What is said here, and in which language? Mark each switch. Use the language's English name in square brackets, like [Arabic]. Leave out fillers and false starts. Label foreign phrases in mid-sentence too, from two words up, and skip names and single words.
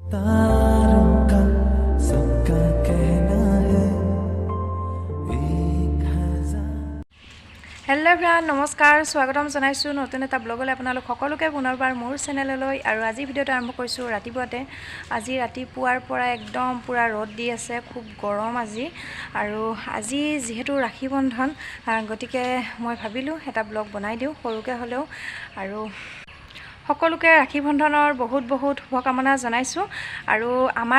[Hindi] तारों का सबका कहना है एक हजार। [English] hello everyone [Assamese] নমস্কাৰ স্বাগতম জনাইছোঁ নতুন এটা ব্লগলৈ আপোনালোক সকলোকে পুনৰবাৰ মোৰ চেনেললৈ আৰু আজি ভিডিঅ'টো আৰম্ভ কৰিছোঁ ৰাতিপুৱাতে আজি ৰাতিপুৱাৰ পৰা একদম পুৰা ৰ'দ দি আছে খুব গৰম আজি আৰু আজি যেহেতু ৰাখী বন্ধন গতিকে মই ভাবিলোঁ এটা ব্লগ বনাই দিওঁ সৰুকে হ'লেও আৰু সকলোকে ৰাখী বন্ধনৰ বহুত বহুত শুভকামনা জনাইছোঁ আৰু আমাৰ